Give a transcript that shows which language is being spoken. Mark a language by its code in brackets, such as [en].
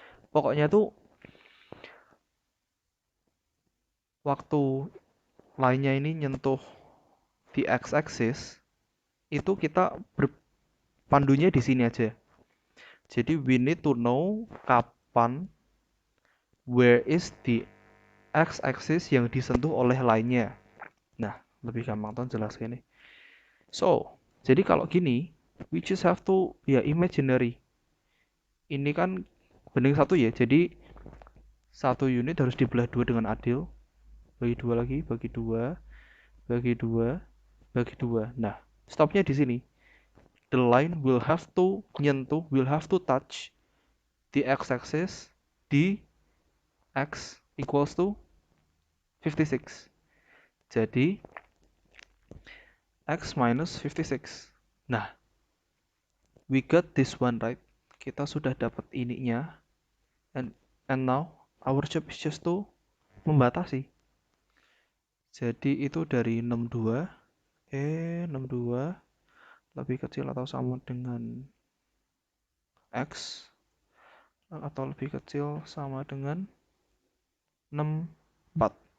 [id] Pokoknya tuh waktu lainnya ini nyentuh di x-axis itu kita berpandunya di sini aja. Jadi [en] we need to know [id] kapan [en] where is the x-axis [id] yang disentuh oleh lainnya. Nah, lebih gampang tuh jelas gini. [en] So, [id] jadi kalau gini, [en] we just have to ya imaginary. [id] Ini kan banding satu ya, jadi satu unit harus dibelah dua dengan adil. Bagi dua lagi, bagi dua, bagi dua, bagi dua. Nah, stopnya di sini. [en] The line will have to [id] nyentuh, [en] will have to touch the x-axis di x equals to 56. [id] Jadi, x minus 56. [en] Nah, we got this one right. [id] Kita sudah dapat ininya. [en] And, and now, our job is just to [id] membatasi. Jadi, itu dari 62. 62 lebih kecil atau sama dengan x. Atau lebih kecil sama dengan 64.